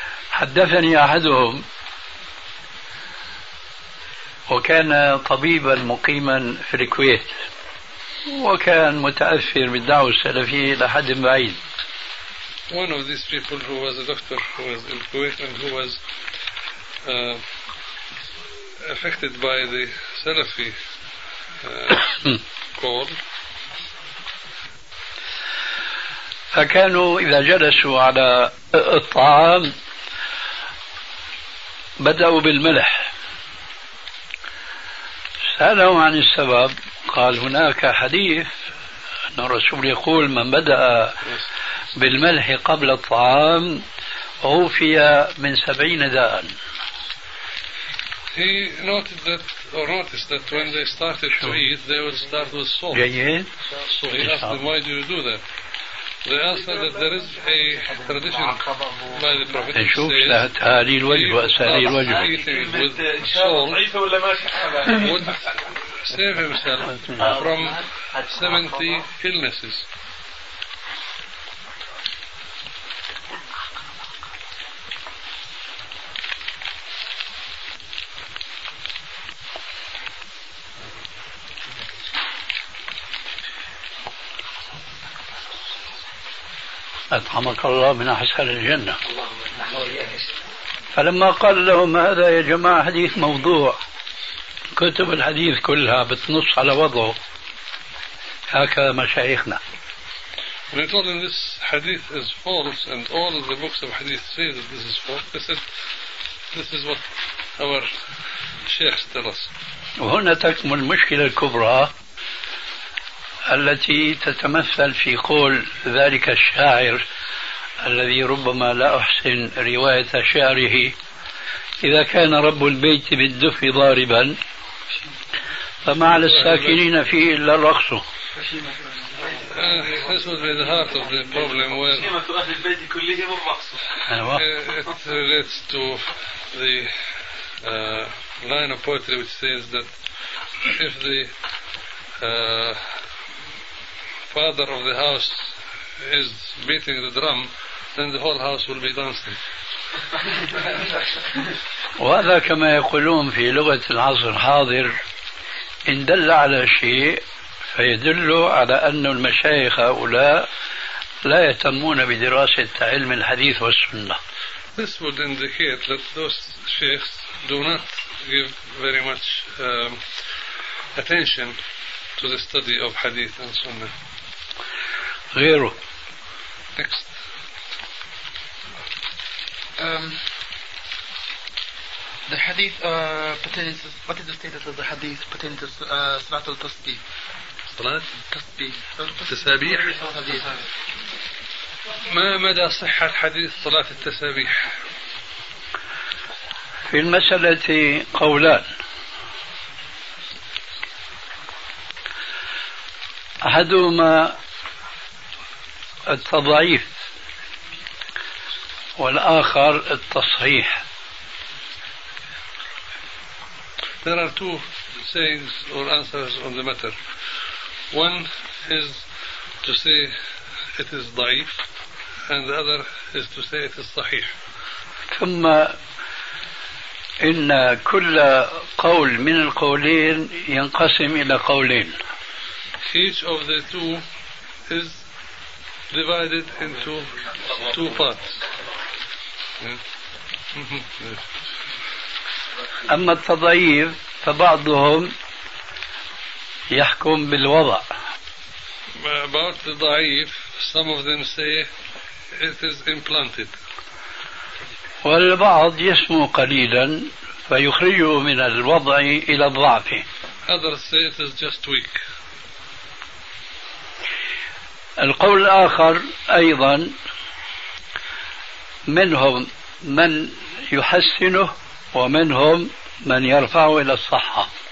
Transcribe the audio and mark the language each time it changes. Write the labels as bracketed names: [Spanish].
[Arabic] حدثني أحدهم وكان طبيبا مقيما في الكويت، وكان متأثر بالدعوة السلفية لحد بعيد. [English] One of these people who was a doctor who was in Kuwait and who was affected by the Salafi call. [Arabic] فكانوا إذا جلسوا على الطعام بدأوا بالملح. سألوا عن السبب، قال هناك حديث أن الرسول يقول من بدأ بالملح قبل الطعام أوفي من 70 داء. [English] He noted that, or noticed that when they started to eat, they would start with salt. So he asked them, why do you do that? They answered that there is a tradition by the Prophet that says he would eat with salt, would save himself from 70 illnesses. [Arabic] أطعمك الله من أحسن الجنة. فلما قال لهم هذا يا جماعة حديث موضوع، كتب الحديث كلها بتنص على وضعه، هكذا مشايخنا. [English] When he told him this hadith is false and all of the books of hadith say that this is false, he said this is what our sheikhs tell us. [Arabic] وهنا تكمن المشكلة الكبرى التي تتمثل في قول ذلك الشاعر الذي ربما لا أحسن رواية شعره: إذا كان رب البيت بالدف ضاربا فما على الساكنين فيه إلا الرقص. [English] This was the heart of the problem. It relates to the line of poetry which says that if the father of the house is beating the drum, then the whole house will be dancing. [Arabic] وهذا كما يقولون في لغة العصر الحاضر إن دل على شيء فيدل على أن المشايخ هؤلاء لا يهتمون بدراسة علم الحديث والسنة. [English] This would indicate that those sheikhs do not give very much attention to the study of hadith and sunnah. [Arabic] غيره. [English] Next. The hadith pertains. What is the status of the hadith pertaining to Salat al Tasbih? Salat. Tasbih. [Arabic] التسابيح. ما مدى صحة الحديث صلاة التسابيح؟ في المسألة قولان. أحدهما التضعيف والآخر التصحيح. [English] There are two sayings or answers on the matter. One is to say it is ضعيف and the other is to say it is صحيح. [Arabic] ثم إن كل قول من القولين ينقسم إلى قولين. [English] Each of the two is divided into two parts. [Arabic] أما التضعيف فبعضهم يحكم بالوضع [English] about the ضعيف, some of them say it is implanted. [Arabic] والبعض يسمو قليلا فيخرجه من الوضع إلى الضعف. [English] Others say it is just weak. [Arabic] القول الآخر أيضا منهم من يحسنه ومنهم من يرفعه إلى الصحة.